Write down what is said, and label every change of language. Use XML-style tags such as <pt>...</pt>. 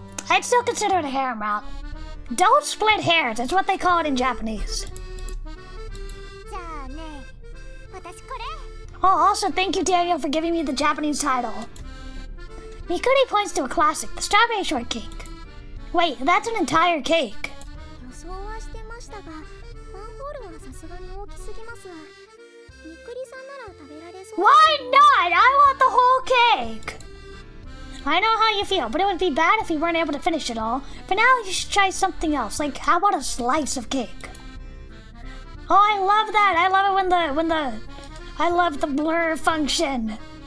<en>I'd still consider it a harem route. Don't split hairs, that's what they call it in Japanese.</en> <ja>じゃあね、私これ。</ja> <en>Oh, also thank you, Daniel, for giving me the Japanese title. Mikuri points to a classic, the strawberry shortcake. Wait, that's an entire cake.</en> <ja>予想はしてましたが、マンホールはさすがに大きすぎます。みくりさんなら食べられそう。</ja> <en>Why not? I want the whole cake. I know how you feel, but it would be bad if we weren't able to finish it all. For now, you should try something else. Like, how about a slice of cake? Oh, I love that. I love it I love the blur function.</en>